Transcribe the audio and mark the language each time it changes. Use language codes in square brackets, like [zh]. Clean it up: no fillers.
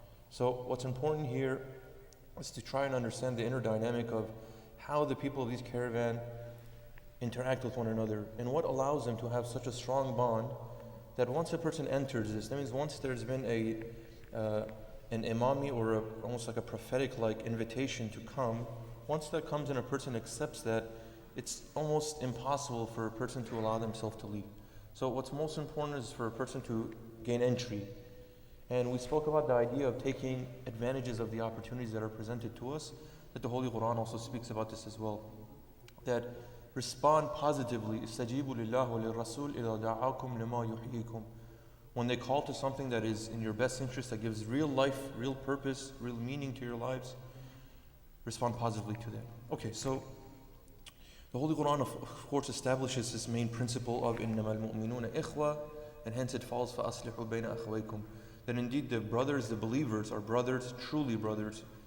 [en] So what's important here is to try and understand the inner dynamic of how the people of these caravan interact with one another, and what allows them to have such a strong bond that once a person enters this, that means once there's been an imami or almost like a prophetic like invitation to come, once that comes and a person accepts that, it's almost impossible for a person to allow themselves to leave. So what's most important is for a person to gain entry. And we spoke about the idea of taking advantages of the opportunities that are presented to us, that the Holy Quran also speaks about this as well. That respond positively, [ar] استجيبوا لله وللرسول إذا دعاكم لما يحييكم. [en] When they call to something that is in your best interest, that gives real life, real purpose, real meaning to your lives, respond positively to that. Okay, so the Holy Quran of course establishes this main principle of [ar] إنما المؤمنون إخوة, [en] and hence it falls [ar] فأصلحوا بين أخويكم, [en] that indeed the brothers, the believers are brothers, truly brothers.